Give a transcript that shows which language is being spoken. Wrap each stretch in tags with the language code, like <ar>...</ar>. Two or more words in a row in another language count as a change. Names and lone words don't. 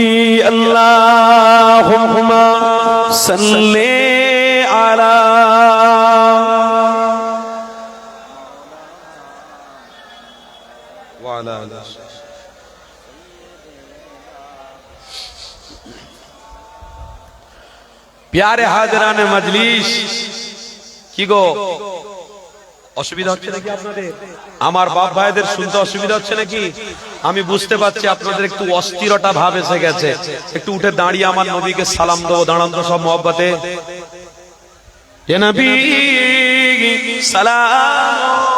<ar>اللہم صلی علی وعلی آلہ</ar> <ur>پیارے حاضران مجلس</ur> <bn>কি গো অসুবিধা হচ্ছে নাকি আপনাদের আমার বাপ ভাইদের শুনতে অসুবিধা হচ্ছে নাকি আমি বুঝতে পারছি আপনাদের একটু অস্থিরতা ভাব এসে গেছে একটু উঠে দাঁড়িয়ে আমার নবীকে সালাম দেবো দাঁড়ান তো সব মহব্বতে</bn> <ar>يا نبي سلام</ar>